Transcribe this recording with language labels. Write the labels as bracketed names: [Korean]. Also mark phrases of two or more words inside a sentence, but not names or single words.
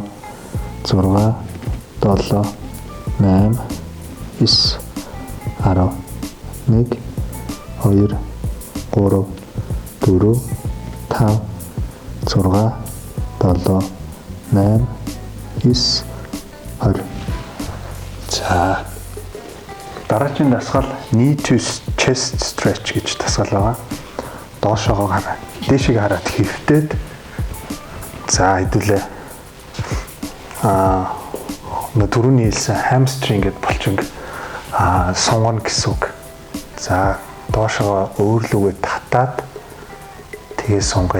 [Mongolian] 6 7 8 9 10 1 2 3 4 5 6 7 8 9 20 за дараагийн дасгал [English] knee to chest stretch [Mongolian] гэж дасгал байгаа. Доошоогоо хараа. Дээшийг хараад хөвтөөд за хэдүүлээ түрүүний хэлсэн hamstring гэд болчих сонгоно гэсэн үг. За доошоо өөрлөгөө татаад тэгээ сонгоё.